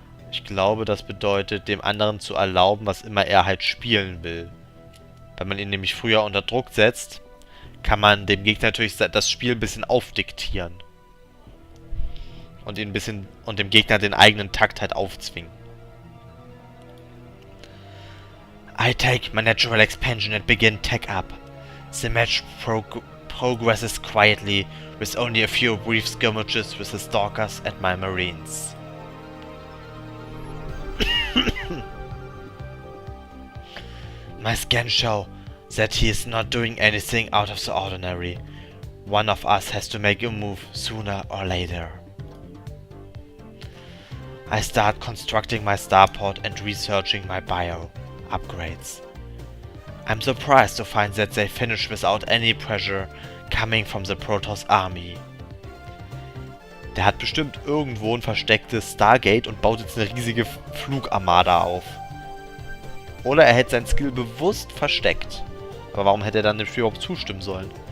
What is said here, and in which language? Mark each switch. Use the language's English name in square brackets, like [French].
[German] Ich glaube, das bedeutet, dem anderen zu erlauben, was immer er halt spielen will. Wenn man ihn nämlich früher unter Druck setzt, kann man dem Gegner natürlich das Spiel ein bisschen aufdiktieren. Und dem Gegner den eigenen Takt halt aufzwingen. [English] I take my natural expansion and begin tech up. The match progresses quietly, with only a few brief skirmishes with the stalkers and my marines. My scans show that he is not doing anything out of the ordinary. One of us has to make a move sooner or later. I start constructing my starport and researching my bio upgrades. I'm surprised to find that they finish without any pressure coming from the Protoss army. [German] Der hat bestimmt irgendwo ein verstecktes Stargate und baut jetzt eine riesige Flugarmada auf. Oder er hätte sein Skill bewusst versteckt. Aber warum hätte er dann dem Spiel überhaupt zustimmen sollen?